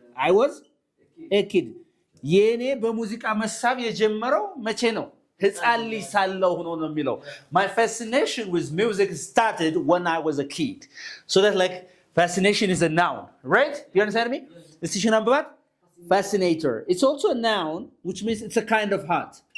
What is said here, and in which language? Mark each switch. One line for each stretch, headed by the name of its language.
English: I was a kid.
Amharic: የኔ በሙዚቃ መሳብ የጀመረው መቼ ነው? ህፃን ልጅ ሳለሁ ነው የሚለው።
English: My fascination with music started when I was a kid. So that like fascination is a noun, right? You understand me?
Amharic: እስቲ ሽናንብባት fascinator.
English: It's also a noun which means it's a kind of heart.